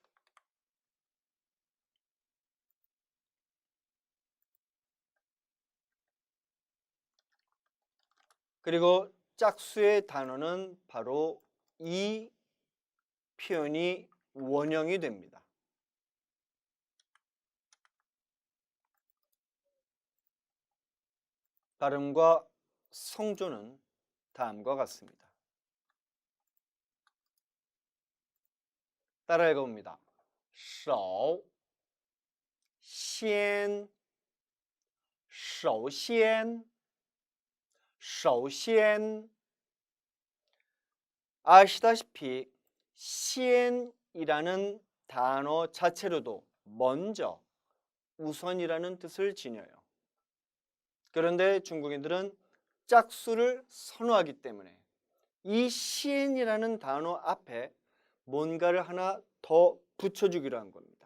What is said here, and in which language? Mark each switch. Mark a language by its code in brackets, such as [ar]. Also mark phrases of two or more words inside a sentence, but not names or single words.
[ko] 그리고 짝수의 단어는 바로 이 표현이 원형이 됩니다. 발음과 성조는 다음과 같습니다. 따라 읽어봅니다. [zh] 手先首先首先 [ko] 아시다시피 先이라는 단어 자체로도 먼저, 우선이라는 뜻을 지녀요. 그런데 중국인들은 짝수를 선호하기 때문에 이 先이라는 단어 앞에 뭔가를 하나 더 붙여주기로 한 겁니다.